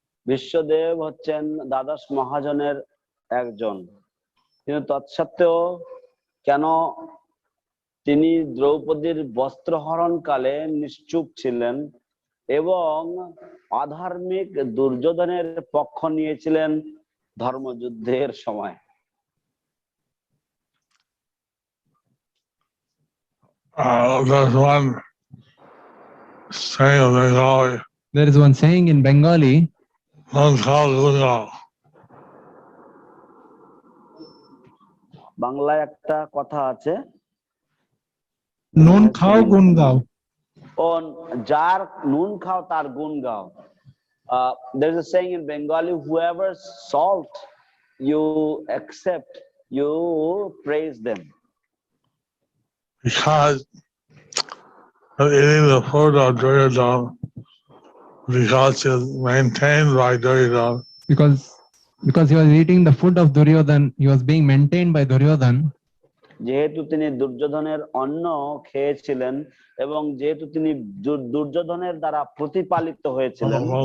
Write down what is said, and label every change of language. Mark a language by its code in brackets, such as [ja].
[bn] বিশ্বদেব হচ্ছেন দ্বাদশ মহাজনের একজন, কিন্তু তৎসত্ত্বেও কেন তিনি দ্রৌপদীর বস্ত্রহরণ কালে নিশ্চুপ ছিলেন এবং অধার্মিক দুর্যোধনের পক্ষ নিয়েছিলেন ধর্মযুদ্ধের সময়? [en] There's one saying in Bengali, There is one saying in Bengali, [bn] "Non khao gunao." বাংলায় একটা কথা আছে, নুন খাও গুণ গাও। ও যার নুন খাও তার গুণ গাও। [en] There is a saying in Bengali, whoever salt you accept, you praise them. Because of eating the food of Duryodhana, because it's maintained by Duryodhana, because he was eating the food of Duryodhan, he was being maintained by Duryodhan. [bn] যেহেতু তিনি দুর্যোধনের অন্ন খেয়েছিলেন এবং যেহেতু তিনি দুর্যোধনের দ্বারা প্রতিপালিত হয়েছিলেন,